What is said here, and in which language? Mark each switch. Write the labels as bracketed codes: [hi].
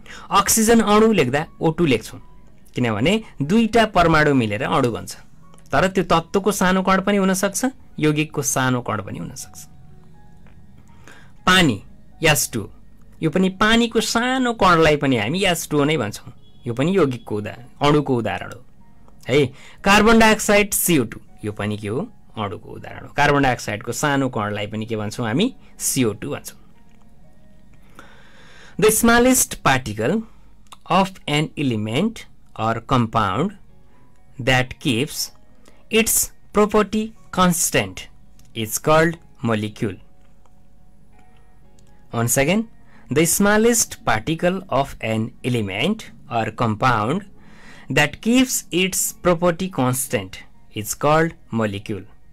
[ne] Oxygen अणु लेख्दा O2 लेख्छौं, किनभने दुईटा परमाणु मिलेर अणु बन्छ। तर त्यो तत्त्वको सानो कण पनि हुन सक्छ, यौगिकको सानो कण पनि हुन सक्छ। पानी H2, यो पनि पानीको सानो कणलाई पनि हामी H2O नै भन्छौं। यो पनि यौगिकको अणुको उदाहरण हो है। कार्बन डाइअक्साइड CO2, यो पनि के हो? अणुको उदाहरण हो। कार्बन डाइअक्साइडको सानो कणलाई पनि के भन्छौं हामी? CO2 भन्छौं। [en] The smallest particle of an element or compound that keeps its property constant is called molecule. Once again, the smallest particle of an element or compound that keeps its property constant is called molecule.